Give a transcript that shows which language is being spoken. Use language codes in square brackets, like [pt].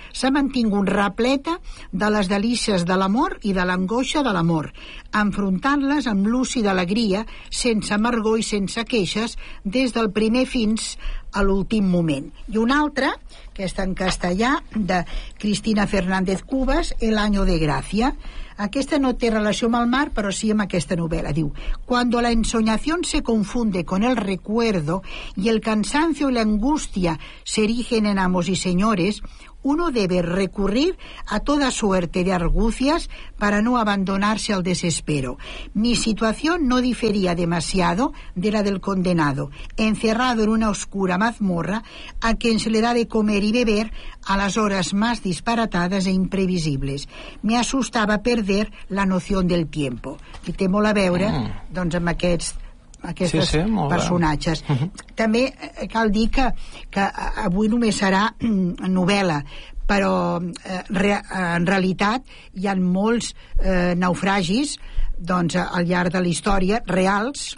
[ca] S'ha mantingut repleta de les delícies de l'amor i de l'angoixa de l'amor, enfrontant-les amb lúcida alegria, sense amargor i sense queixes, des del primer fins a l'últim moment. I una altra, que està en castellà, de Cristina Fernández Cubas, El año de gracia. Aquesta no té relació amb el mar, però sí amb aquesta novel·la. Diu: [es] cuando la ensoñación se confunde con el recuerdo y el cansancio y la angustia se erigen en amos y señores, uno debe recurrir a toda suerte de argucias para no abandonarse al desespero. Mi situación no difería demasiado de la del condenado, encerrado en una oscura mazmorra a quien se le da de comer y beber a las horas más disparatadas e imprevisibles. Me asustaba perder la noción del tiempo. [ca] I té molt a veure, doncs, amb aquests sí, personatges. També cal dir que avui només serà novel·la, però en realitat hi ha molts naufragis, doncs, al llarg de la història, reals,